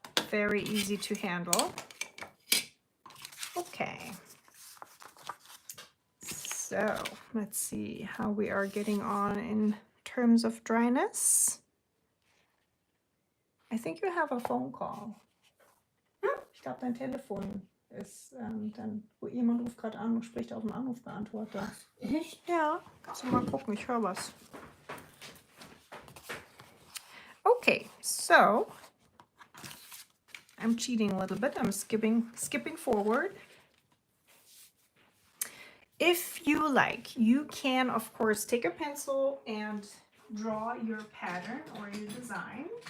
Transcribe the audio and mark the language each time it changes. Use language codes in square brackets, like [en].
[en] Very easy to handle. Okay. So let's see how we are getting on in terms of dryness. I think you have a phone call. [de] Ich glaube, dein Telefon ist dann, wo jemand ruft gerade an und spricht auf dem Anrufbeantworter. Echt? Ja, kannst du mal gucken, ich höre was. [en] Okay, so I'm cheating a little bit. I'm skipping forward. If you like, you can, of course, take a pencil and draw your pattern or your design.